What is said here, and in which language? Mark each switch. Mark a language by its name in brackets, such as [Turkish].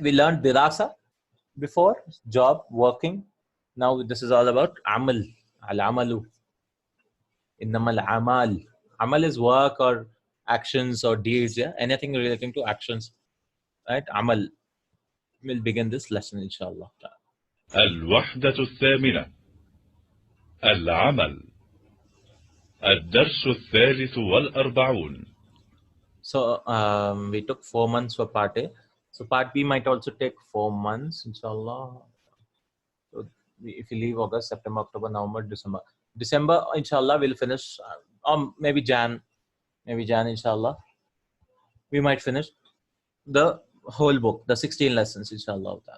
[English] We learned Dirasa before, job, working. Now this is all about Amal, Al-Amalu. [Arabic] Innamal Amal. [English] Amal is work or actions or deeds, yeah? Anything relating to actions, right? Amal. We'll begin this lesson, inshallah. [Arabic] الوحدة الثامنة العمل الدرس الثالث والأربعون. [English] So we took 4 months for part A. So part B might also take 4 months, inshallah. So if you leave August, September, October, November, December. December, inshallah, we'll finish. Or maybe Jan, inshallah. We might finish the whole book, the 16 lessons, inshallah.